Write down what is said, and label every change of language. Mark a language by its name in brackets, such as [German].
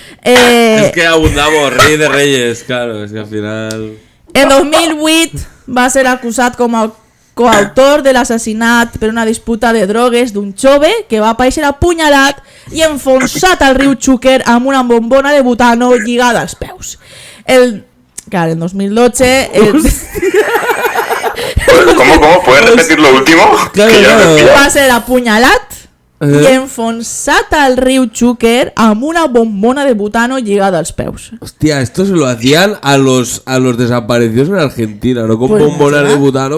[Spanish] Es que abundamos, rey de reyes, claro, es que al final... [Catalan] En 2008 va ser acusat com a coautor de l'assassinat per una disputa de drogues d'un jove que va aparèixer apunyalat i enfonsat al riu Xúquer amb una bombona de butano lligada als peus. [Spanish] Claro, en 2012... ¿Cómo? ¿Puedes repetir lo último? [Catalan] Va ser apunyalat i enfonsat al riu Xúquer amb una bombona de butano lligada als peus. [Spanish] Hostia, esto se lo hacían a los desaparecidos en Argentina, no con pues bombonas de butano.